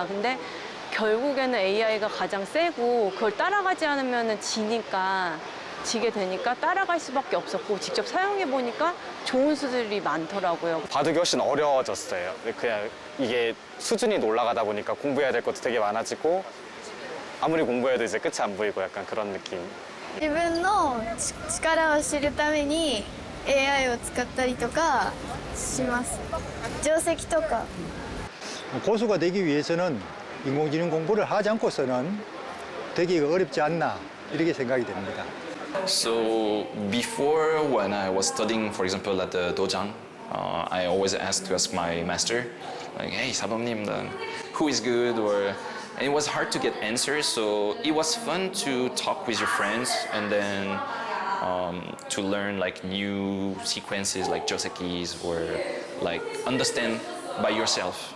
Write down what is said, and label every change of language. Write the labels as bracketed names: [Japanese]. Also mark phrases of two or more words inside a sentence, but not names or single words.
[Korean] 근데 결국에는 AI가 가장 세고 그걸 따라가지 않으면 지게 되니까 따라갈 수밖에 없었고, 직접 사용해 보니까 좋은 수들이 많더라고요. 바둑이 훨씬 어려워졌어요. 그냥 이게 수준이 올라가다 보니까 공부해야 될 것도 되게 많아지고, 아무리 공부해도 이제 끝이 안 보이고 약간 그런 느낌. [Japanese] 自分の力を知るために AI を使ったりとかします。定石とか。 [Korean] 고수가 되기 위해서는 인공지능 공부를 하지 않고서는 되기가 어렵지 않나 이렇게 생각이 됩니다. [English] So before, when I was studying, for example, at the Dojang, I always to ask my master, like, "Hey, 사범님, who is good?" And it was hard to get answers. So it was fun to talk with your friends and then to learn like new sequences, like josekis, or like understand by yourself.